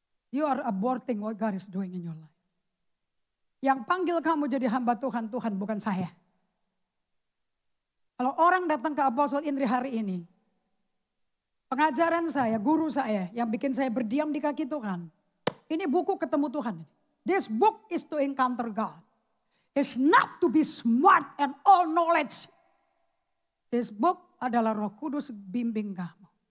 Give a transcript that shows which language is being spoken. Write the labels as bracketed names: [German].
[English] You are aborting what God is doing in your life. [Indonesian] Yang panggil kamu jadi hamba Tuhan, Tuhan bukan saya. Kalau orang datang ke Apostle Indri hari ini, pengajaran saya, guru saya yang bikin saya berdiam di kaki Tuhan. Ini buku ketemu Tuhan. [English] This book is to encounter God. It's not to be smart and all knowledge. This book [Indonesian] adalah Roh Kudus bimbing kamu.